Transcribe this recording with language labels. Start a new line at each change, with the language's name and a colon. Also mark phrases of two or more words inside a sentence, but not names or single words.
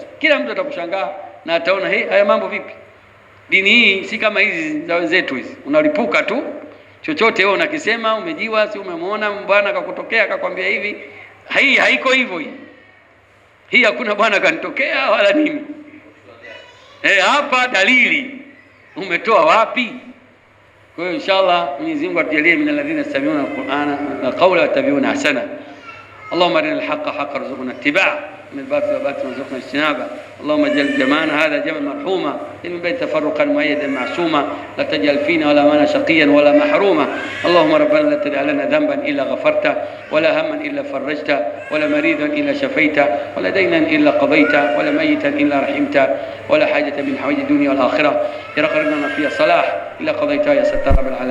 Swahili: Kila mtu atakushangaa na ataona haya mambo vipi? Dini hii si kama hizi za wenzetu hizi, unalipuka tu chochote wewe unakisema, umejiwa, si umemwona bwana akakutokea akakwambia hivi. Hii haiko hivyo. Hii hakuna bwana kanitokea wala nini. Hapa dalili umetoa wapi? Kwa hiyo inshallah Mwenyezi Mungu atujalie
Arabic: من الذين يستمعون القرآن قولا يتبعون أحسنه. اللهم أرنا الحق حقا وارزقنا اتباعه من الباطل باطل وارزقنا اجتنابه. اللهم اجعل جمعنا هذا جمع مرحوما، من بين تفرقا مؤيدا معصوما، لا تجعل فينا ولا معنا شقيا ولا محروما. اللهم ربنا لا تدع لنا ذنبا الا غفرته، ولا هما الا فرجته، ولا مريضا الا شفيته، ولا دينا الا قضيته، ولا ميتا الا رحمته، ولا حاجه من حوائج الدنيا والاخره يرقى لنا فيها صلاح الا قضيتها يا ستار رب العالمين.